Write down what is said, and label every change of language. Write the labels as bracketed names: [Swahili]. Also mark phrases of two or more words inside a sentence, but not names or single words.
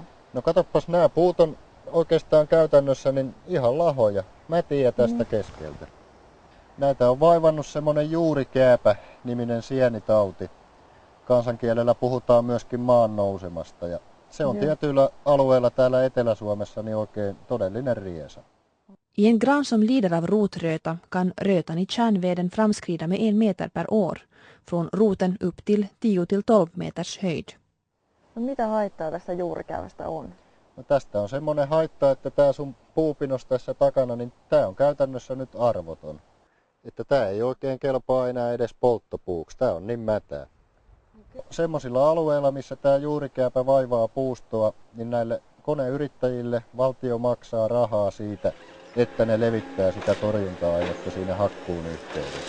[Finnish] No katoppas, nämä puut on oikeastaan käytännössä niin ihan lahoja, mätiä tästä keskeltä. Näitä on vaivannut semmonen juurikääpä-niminen sienitauti. Kansankielellä puhutaan myöskin maan nousemasta ja se on tietyillä alueilla täällä Etelä-Suomessa niin oikein todellinen riesa. [Swedish] I en gran som lider av rotröta kan rötan i kärnveden framskrida med 1 meter per år, från roten upp till 10-12 meters höjd. [Finnish] No mitä haittaa tästä juurikäävästä on? No tästä on semmoinen haitta, että tää sun puupinos tässä takana, niin tää on käytännössä nyt arvoton. Että tää ei oikein kelpaa enää edes polttopuuksi, tää on niin mätää. Semmoisilla alueilla, missä tää juurikääpä vaivaa puustoa, niin näille koneyrittäjille valtio maksaa rahaa siitä, että ne levittää sitä torjunta-ainetta siinä hakkuun yhteydessä.